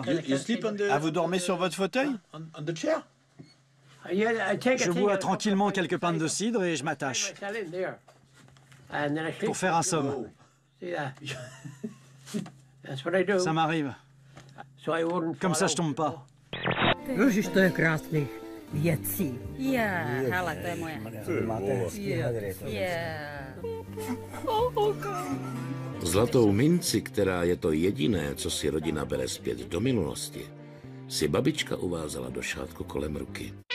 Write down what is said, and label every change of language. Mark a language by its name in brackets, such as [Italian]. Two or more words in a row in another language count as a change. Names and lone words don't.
[French] Ah, vous dormez sur votre fauteuil? Je bois tranquillement quelques pintes de cidre et je m'attache. Pour faire un somme. Ça m'arrive. Comme ça, je tombe pas. [Czech] Zlatou minci, která je to jediné, co si rodina bere zpět do minulosti, si babička uvázala do šátku kolem ruky.